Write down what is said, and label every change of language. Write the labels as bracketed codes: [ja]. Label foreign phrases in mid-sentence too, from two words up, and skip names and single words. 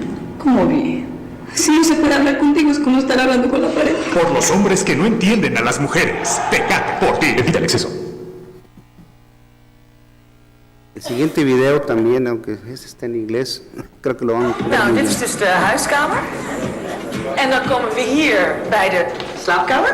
[es] ¿Cómo bien? Si no se puede hablar contigo, es como estar hablando con la pared. Por los hombres que no entienden a las mujeres. Pecado por ti. Evita el exceso. El siguiente video también, aunque este está en inglés, creo que lo van a entender [nl] Nou, [es] muy [nl] dit [es] bien. [nl] is dus de huiskamer. En dan komen we hier bij de slaapkamer.